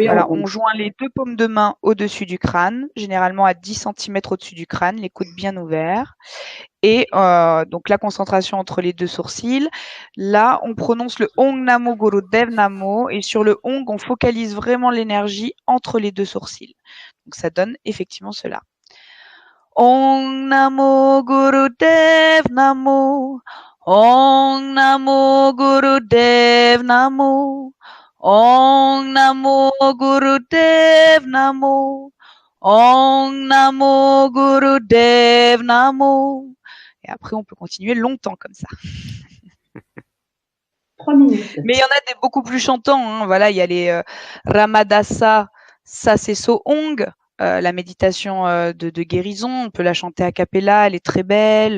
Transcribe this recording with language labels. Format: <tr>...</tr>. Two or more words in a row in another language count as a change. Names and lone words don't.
<fr>Voilà, on joint les deux paumes de main au-dessus du crâne, généralement à 10 centimètres au-dessus du crâne, les coudes bien ouverts. Et donc la concentration entre les deux sourcils. Là, on prononce le</fr> <pa>ਓਂ ਨਮੋ ਗੁਰ ਦੇਵ ਨਮੋ</pa> <fr>et sur le Ong, on focalise vraiment l'énergie entre les deux sourcils. Donc ça donne effectivement cela.</fr> <pa>ਓਂ ਨਮੋ ਗੁਰ ਦੇਵ ਨਮੋ. ਓਂ ਨਮੋ ਗੁਰ ਦੇਵ ਨਮੋ. ਓਂ ਨਮੋ ਗੁਰ ਦੇਵ ਨਮੋ. ਓਂ ਨਮੋ ਗੁਰ ਦੇਵ ਨਮੋ.</pa> <fr>Et après, on peut continuer longtemps comme ça. 3 minutes. Mais il y en a des beaucoup plus chantants. Hein. Voilà, il y a les Ramadasa, Saseso Ong, la méditation de guérison. On peut la chanter a cappella, elle est très belle.</fr>